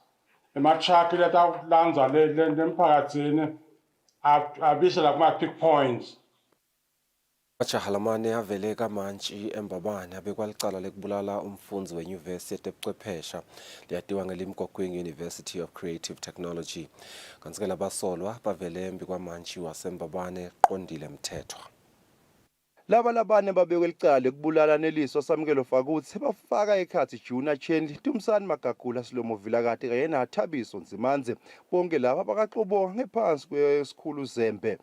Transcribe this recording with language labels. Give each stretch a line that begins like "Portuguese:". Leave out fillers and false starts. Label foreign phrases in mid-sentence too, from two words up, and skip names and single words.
Swati: Ama-truck letawulanza lemphakatsini abisela kuma-pick points. Ajahalamane avele kamantshi embabane abekwalicala lekubulala umfundzi wenyuvesi yetebuchwephesha leyatiwa ngelimgogweni University of Creative Technology. Kanti ke labasolwa bavele embi kwamantshi wasembabane qondile mthethwa. Laba labane babekwe licala lekubulala Neliso Samkelo Fakuthi bafaka ekhathi Juna Chendi Tumsani Magagula Silomo Vilakati kanye naThabiso Nzimanze bonke laba bakaXubo ngephansi kwesikhulu Zembe.